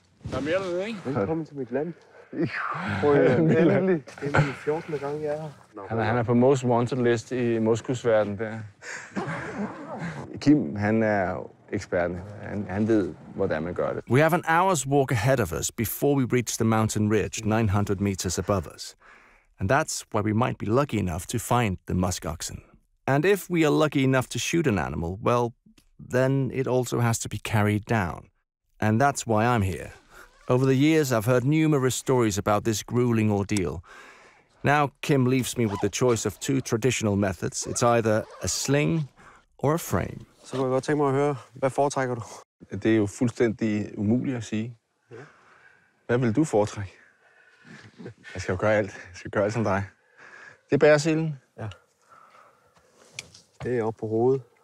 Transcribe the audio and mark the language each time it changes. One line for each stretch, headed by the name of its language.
Danish: Der er mere derude, ikke? Velkommen til mit land. Endelig 14. gang, jeg er her. Han er på
English: most wanted list
Danish: i moskusverdenen der. Kim, han er eksperten. Han ved, hvordan man gør det.
English: We have an hour's walk ahead of us before we reach the mountain ridge 900 meters above us. And that's where we might be lucky enough to find the musk oxen. And if we are lucky enough to shoot an animal, well, then it also has to be carried down. And that's why I'm here. Over the years, I've heard numerous stories about this grueling ordeal. Now, Kim leaves me with the choice of 2 traditional methods. It's either a sling or a frame.
Danish: Så kunne jeg godt tænke mig at høre, hvad foretrækker du? Det er jo fuldstændig umuligt at sige. Hvad vil du foretrække? Jeg skal jo gøre alt. Jeg skal gøre alt som dig. Det er bæresilden. Ja. Det er oppe på hovedet.